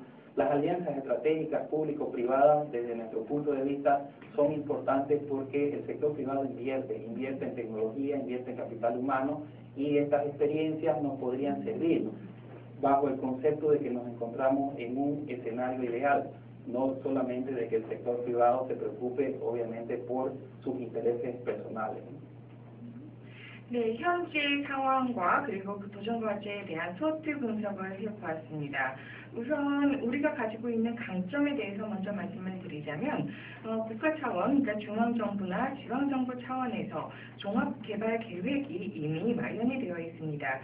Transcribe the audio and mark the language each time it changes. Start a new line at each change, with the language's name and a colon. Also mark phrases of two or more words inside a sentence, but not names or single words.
Spanish: Las alianzas estratégicas público-privadas, desde nuestro punto de vista, son importantes porque el sector privado invierte en tecnología, invierte en capital humano, y estas experiencias nos podrían servir, ¿no?, bajo el concepto de que nos encontramos en un escenario ideal, no solamente de que el sector privado se preocupe, obviamente, por sus intereses personales, ¿no?
Korean: 네, 현재 상황과 그리고 그 도전 과제에 대한 소트 분석을 해보았습니다. 우선 우리가 가지고 있는 강점에 대해서 먼저 말씀을 드리자면 국가 차원, 그러니까 중앙정부나 지방정부 차원에서 종합개발 계획이 이미 마련이 되어 있습니다.